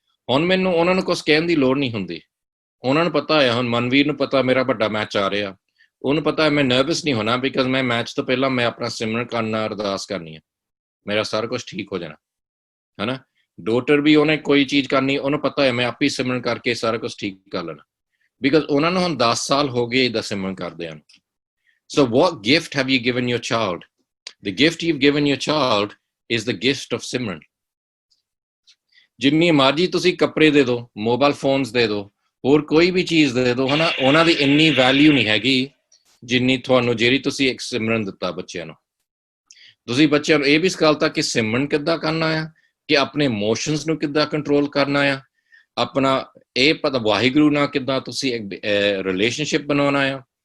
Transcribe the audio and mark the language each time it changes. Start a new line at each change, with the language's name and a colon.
Punjabi: ਹੁਣ ਮੈਨੂੰ ਉਹਨਾਂ ਨੂੰ ਕੁਛ ਕਹਿਣ ਦੀ ਲੋੜ ਨਹੀਂ ਹੁੰਦੀ, ਉਹਨਾਂ ਨੂੰ ਪਤਾ ਆ। ਹੁਣ ਮਨਵੀਰ ਨੂੰ ਪਤਾ ਮੇਰਾ ਵੱਡਾ ਮੈਚ ਆ ਰਿਹਾ, ਉਹਨੂੰ ਪਤਾ ਮੈਂ ਨਰਵਸ ਨਹੀਂ ਹੋਣਾ, ਬਿਕਾਜ਼ ਮੈਂ ਮੈਚ ਤੋਂ ਪਹਿਲਾਂ ਮੈਂ ਆਪਣਾ ਸਿਮਰਨ ਕਰਨਾ, ਅਰਦਾਸ ਕਰਨੀ ਹੈ, ਮੇਰਾ ਸਾਰਾ ਕੁਛ ਠੀਕ ਹੋ ਜਾਣਾ, ਹਨਾ। ਡਾਟਰ ਵੀ ਉਹਨੇ ਕੋਈ ਚੀਜ਼ ਕਰਨੀ, ਉਹਨੂੰ ਪਤਾ ਹੈ ਮੈਂ ਆਪੇ ਸਿਮਰਨ ਕਰਕੇ ਸਾਰਾ ਕੁਛ ਠੀਕ ਕਰ ਲੈਣਾ, ਬਿਕਾਜ਼ ਉਹਨਾਂ ਨੂੰ ਹੁਣ 10 ਸਾਲ ਹੋ ਗਏ ਇਹਦਾ ਸਿਮਰਨ ਕਰਦੇ ਹਨ।
English: So what gift have you given your child? The gift you've given your child is the gift of simran.
Punjabi: ਜਿੰਨੀ ਮਰਜ਼ੀ ਤੁਸੀਂ ਕੱਪੜੇ ਦੇ ਦਿਓ, ਮੋਬਾਈਲ ਫੋਨਸ ਦੇ ਦਿਓ, ਹੋਰ ਕੋਈ ਵੀ ਚੀਜ਼ ਦੇ ਦਿਓ, ਹਨਾ, ਉਹਨਾਂ ਦੀ ਇੰਨੀ ਵੈਲਿਊ ਨਹੀਂ ਹੈਗੀ ਜਿੰਨੀ ਤੁਹਾਨੂੰ ਜਿਹੜੀ ਤੁਸੀਂ ਇੱਕ ਸਿਮਰਨ ਦਿੱਤਾ ਬੱਚਿਆਂ ਨੂੰ। ਤੁਸੀਂ ਬੱਚਿਆਂ ਨੂੰ ਇਹ ਵੀ ਸਿਖਾਲਤਾ ਕਿ ਸਿਮਰਨ ਕਿੱਦਾਂ ਕਰਨਾ ਆ, ਕਿ ਆਪਣੇ ਇਮੋਸ਼ਨਸ ਨੂੰ ਕਿੱਦਾਂ ਕੰਟਰੋਲ ਕਰਨਾ ਆ, ਆਪਣਾ ਇਹ ਪਤਾ ਵਾਹਿਗੁਰੂ ਨਾਲ ਕਿੱਦਾਂ ਤੁਸੀਂ ਰਿਲੇਸ਼ਨਸ਼ਿਪ ਬਣਾਉਣਾ ਆ।